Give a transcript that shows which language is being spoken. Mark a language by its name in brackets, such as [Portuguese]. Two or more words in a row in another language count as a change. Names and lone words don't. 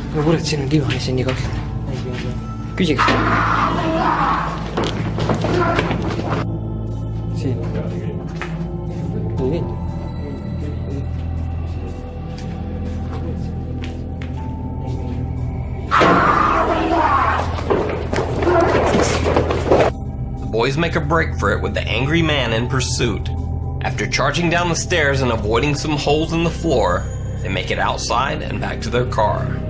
[Estonian] No kurat, siin on diivan, see on nii kahtlane. Küsige. Siin. Nii. [English] The boys make a break for it with the angry man in pursuit. After charging down the stairs and avoiding some holes in the floor, they make it outside and back to their car.